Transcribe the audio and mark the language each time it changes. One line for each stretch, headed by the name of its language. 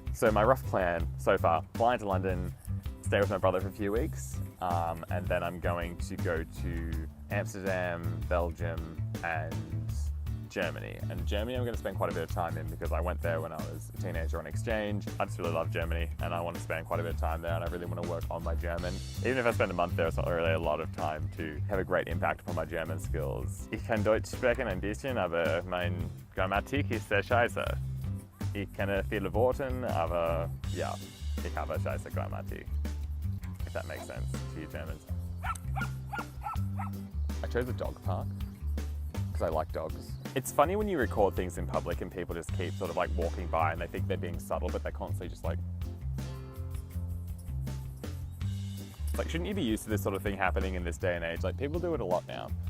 English: So my rough plan so far, flying to London, stay with my brother for a few weeks, and then I'm going to go to Amsterdam, Belgium, and Germany. And Germany I'm going to spend quite a bit of time in because I went there when I was a teenager on exchange. I just really love Germany, and I want to spend quite a bit of time there, and I really want to work on my German. Even if I spend a month there, it's not really a lot of time to have a great impact upon my German skills.
German: Ich kann Deutsch sprechen ein bisschen, aber meine Grammatik ist sehr scheiße. Ich kenne viele Worte, aber ja, ich habe scheiße Grammatik.
English: If that makes sense to you Germans. I chose a dog park because I like dogs. It's funny when you record things in public and people just keep sort of like walking by and they think they're being subtle, but they're constantly just like shouldn't you be used to this sort of thing happening in this day and age? Like, people do it a lot now.